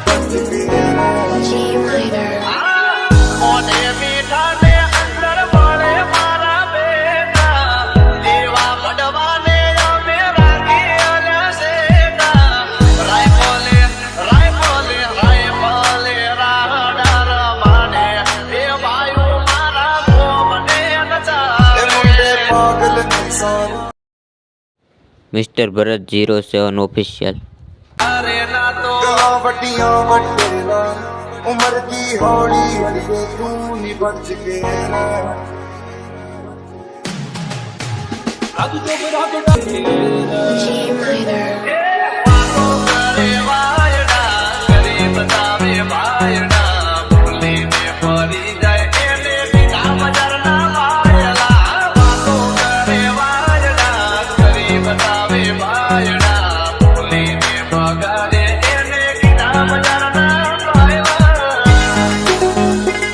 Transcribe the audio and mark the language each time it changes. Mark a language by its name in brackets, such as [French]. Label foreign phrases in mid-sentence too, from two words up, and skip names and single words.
[Gujarati] મોઢે મીઠા ને અંદર મળે મારા બેટા દેવા પડવાને અમે રાખી અલ્યા સેટા રાયફોલે રાહડા રમાને એ વાયુ મારા ગોમને [Punjabi] ਇਹ [Gujarati] નચાવે [Punjabi] ਮੁੰਡੇ ਪਾਗਲ ਨੇ ਸਾਰੇ [Gujarati] મિસ્ટર ભરત 07 ઓફિશિયલ. અરે ના તો [Punjabi] ਗੱਲਾਂ ਵੱਡੀਆਂ ਵੱਡੇ ਨਾਲ ਉਮਰ ਦੀ ਹੌਲੀ ਹੌਲੀ ਤੂੰ ਨਹੀਂ ਬਚ ਕੇ ਰਹਿ [Gujarati] વાતો કરે વાયડા કરી બતાવે ભાયડા બોલીને ફરી જાય એને બીના બજારના વાયલા વાતો કરે વાયડા કરી બતાવે ભાયડા બોલીને ભગાડે એને બીના બજારના વાયલા